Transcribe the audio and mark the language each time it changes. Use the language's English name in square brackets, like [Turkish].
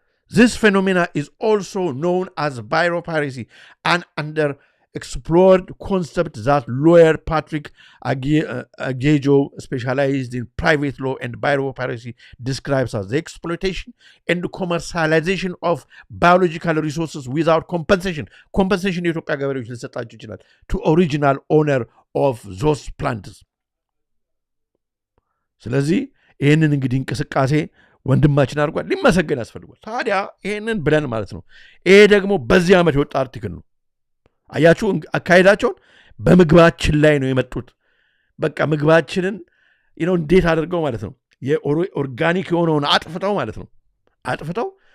[English] This phenomena is also known as biopiracy, an underexplored concept that lawyer Patrick Agejo, specialized in private law and biopiracy, describes as the exploitation and commercialization of biological resources without compensation. Compensation [Amharic] የኢትዮጵያ ገበሬዎች ሊሰጣቸው ይችላል [English] to original owner of those plants. [Amharic] ስለዚህ ይህንን እንግዲህ እንቅስቃሴ ወንድማችን አድርጓል፣ ሊመሰገን ያስፈልጓል። ታዲያ ይህንን ብለን ማለት ነው። ይሄ ደግሞ በዚህ ዓመት የወጣ አርቲክል ነው። አያችሁ አካሄዳቸውን በምግባችን ላይ ነው የመጡት። በቃ ምግባችንን እንዴት አድርገው ማለት ነው የኦርጋኒክ የሆነውን አጥፍተው ማለት ነው አጥፍተው